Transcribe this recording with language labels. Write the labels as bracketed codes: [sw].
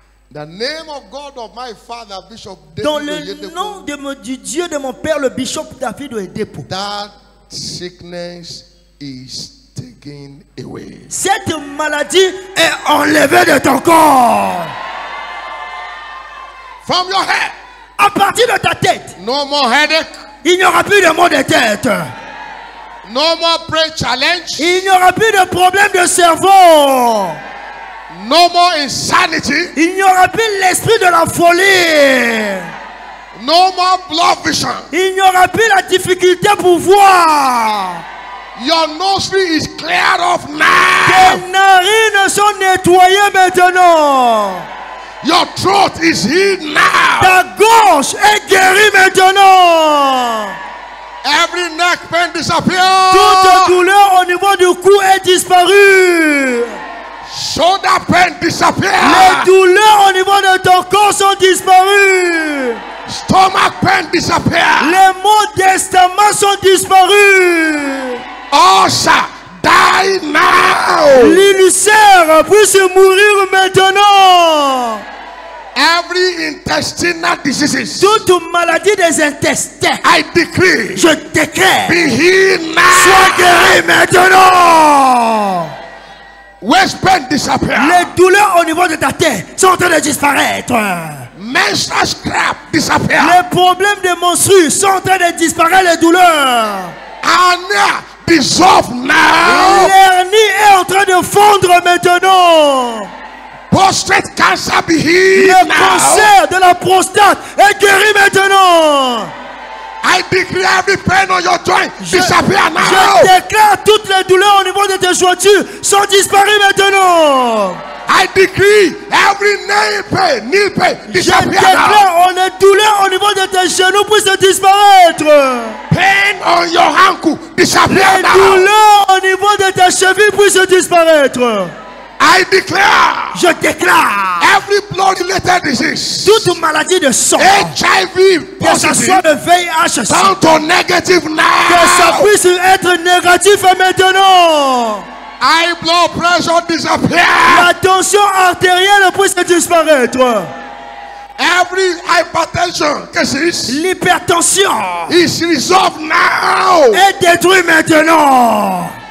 [en] The name of God of my father, Bishop David [fr] dans le nom du Dieu de mon père, le bishop David Oyedepo. [en] That sickness is taken away. [fr] Cette maladie est enlevée de ton corps. [en] From your head. [fr] À partir de ta tête. [en] No more headache. [fr] Il n'y aura plus de maux de tête. [en] No more brain challenge. [fr] Il n'y aura plus de problème de cerveau. [en] No more insanity. [fr] Il n'y aura plus l'esprit de la folie. [en] No more blood vision. [fr] Il n'y aura plus la difficulté pour voir. [en] Your nostril is cleared off now. [fr] Tes narines sont nettoyées maintenant. [en] Your throat is healed now. [fr] Ta gorge est guérie maintenant. [en] Every neck pain disappears. [fr] Toute douleur au niveau du cou est disparue. [en] Shoulder pain disappears. [fr] Les douleurs au niveau de ton corps sont disparues. [en] Stomach pain disappears. [fr] Les maux d'estomac sont disparus. [en] Ulcer, die now. [fr] L'ulcère puisse mourir maintenant. [en] Every intestinal diseases. [fr] Toute maladie des intestins. [en] I decree. [fr] Je décrète. [en] Be healed now. [fr] Sois guéri maintenant. [en] Waist pain disappear. [fr] Les douleurs au niveau de ta tête sont en train de disparaître. [en] Menstrual cramp disappear. [fr] Les problèmes de menstrues sont en train de disparaître, les douleurs. [en] Hernia dissolve now. [fr] L'hernie est en train de fondre maintenant. [en] Prostate cancer be healed [fr] Le [en] now. [fr] cancer de la prostate est guéri maintenant. [en] I declare every pain on your joint disappear now. [fr] Je déclare toutes les douleurs au niveau de tes jointures sont disparues maintenant. [en] I decree every knee pain [fr] Je [en] disappear now. [fr] déclare les douleurs au niveau de tes genoux puissent disparaître. [en] Pain on your ankle disappear [fr] Les [en] now. [fr] douleurs au niveau de tes chevilles puissent disparaître. [en] I declare. [fr] Je déclare. [en] Every blood-related disease. [fr] Toute maladie de sang. [en] HIV [fr] Que ce soit le VIH. [en] Down to negative now. [fr] Que ça puisse être négatif maintenant. [en] High blood pressure disappear. [fr] La tension artérielle puisse disparaître. [en] Every hypertension cases [fr] L'hypertension [en] is resolved now. [fr] est détruite maintenant.